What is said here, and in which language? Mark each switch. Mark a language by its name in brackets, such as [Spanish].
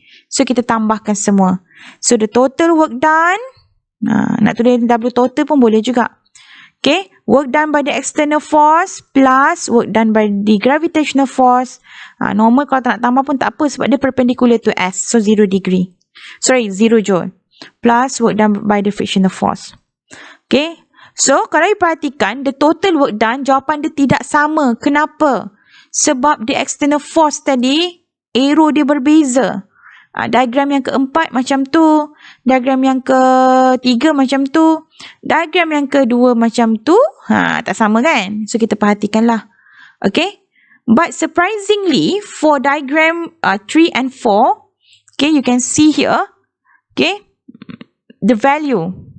[Malay] So, kita tambahkan semua. [English] So, the total work done. [Malay] Nak tulis W total pun boleh juga. Okay. [English] Work done by the external force plus work done by the gravitational force. [Malay] Normal kalau tak nak tambah pun tak apa sebab dia [English] perpendicular to S. So, 0 degree. Sorry, 0 joule. Plus work done by the frictional force. [Malay] Okay. So, kalau you perhatikan, [English] the total work done, [Malay] jawapan dia tidak sama. Kenapa? Sebab [English] the external force [Malay] tadi, arrow dia berbeza. Diagram yang keempat macam tu. Diagram yang ketiga macam tu. Diagram yang kedua macam tu. Tak sama kan? So, kita perhatikanlah. Okay. [English] But surprisingly, for diagram 3 and 4, okay, you can see here, okay, the value.